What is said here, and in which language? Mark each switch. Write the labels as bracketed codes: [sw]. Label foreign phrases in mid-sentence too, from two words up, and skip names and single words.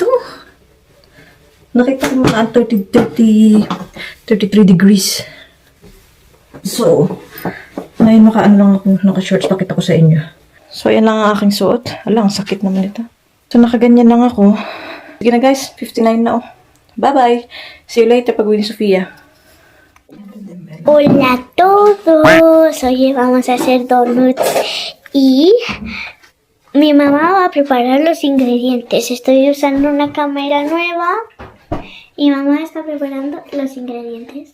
[tl] Nakita ko mga 33 degrees. So, ngayon lang ako naka-shorts. Pakita ko sa inyo. So, ayan lang ang aking suot. Alang, sakit naman ito. So, nakaganyan lang ako. Sige na guys, 59 na oh. [en] Bye-bye. See you later [tl] pag uwi ni [en] Sofia. [es] Hola a todos, hoy vamos a hacer donuts y mi mamá va a preparar los ingredientes. Estoy usando una cámara nueva y mamá está preparando los ingredientes.